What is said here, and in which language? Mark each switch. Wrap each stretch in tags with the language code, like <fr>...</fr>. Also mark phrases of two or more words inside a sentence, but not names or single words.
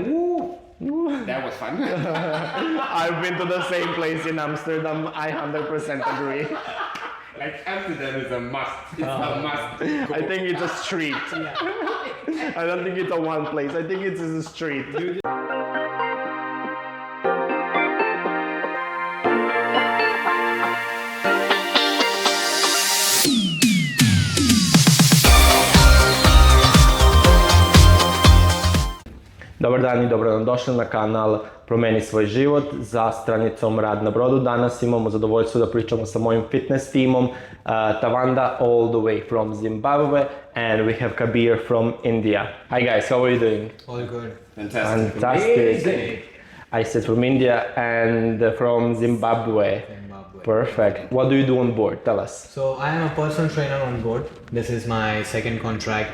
<en>Woo! That was fun. I've been to the same place in Amsterdam. I 100% agree. Like Amsterdam is a must. It's a must. I think it's a street. I don't think it's a one place. I think it's a street.</en> <sr>Dobar dan i dobrodošli na kanal Promeni svoj život za stranicom Rad na brodu. Danas imamo zadovoljstvo da pričamo sa mojim fitness timom</sr> <en>Tawanda all the way from Zimbabwe, and we have Kabir from India. Hi guys, how are you doing? All good. Fantastic. Fantastic. I said from India and from Zimbabwe. Perfect. What do you do on board? Tell us. So I am a personal trainer on board. This is my second contract.</en>